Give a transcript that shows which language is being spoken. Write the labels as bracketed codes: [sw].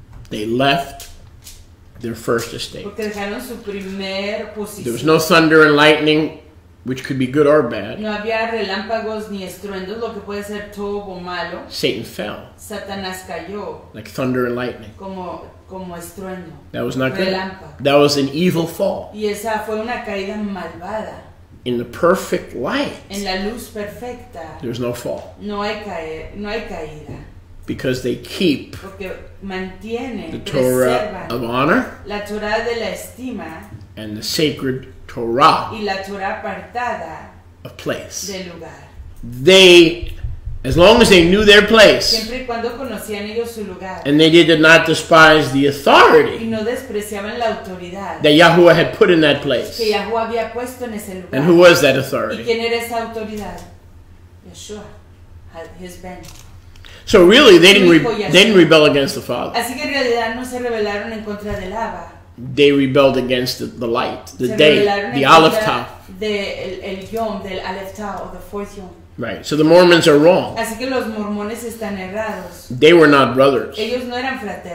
[en] They left their first estate. [es] Porque dejaron su primer posición. [en] There was no thunder and lightning, which could be good or bad. [es] No había relámpagos ni estruendos, lo que puede ser todo o malo. [en] Satan fell [es] Satanás cayó [en] like thunder and lightning. [es] como estruendo. [en] That was not good. [es] Relámpago. [en] That was an evil fall. [es] Y esa fue una caída malvada. [en] In the perfect light, [es] En la luz perfecta [en] there's no fall [es] no hay caída. [en] because they keep [es] Porque mantienen, [en] the Torah [es] preservan [en] of honor [es] la Torah de la estima [en] and the sacred Torah [es] y la Torah apartada [en] of place. [es] del lugar. [en] They, as long as they knew their place [es] Siempre y cuando conocían ellos su lugar [en] and they did not despise the [es] y [en] authority [es] no despreciaban la autoridad [en] that Yahuwah had put in that [es] que [en] place. [es] Yahuwah había puesto en ese lugar. [en] And who was that [es] ¿Y [en] authority? [es] quién era esa autoridad? [en] Yeshua, his ben. So really, they didn't rebel against the Father. [es] Así que en realidad no se rebelaron en contra del Abba. [en] They rebelled against the light, the [es] Se [en] day, [es] rebelaron [en] the [es] en [en] Aleph [es] contra [en] Tav. [es] del Yom, del Aleph Tav, o [en] the fourth [es] Yom. [en] Right. So the Mormons are wrong. [es] Así que los mormones están errados. [en] They were not brothers. [es] Ellos no eran fraternos.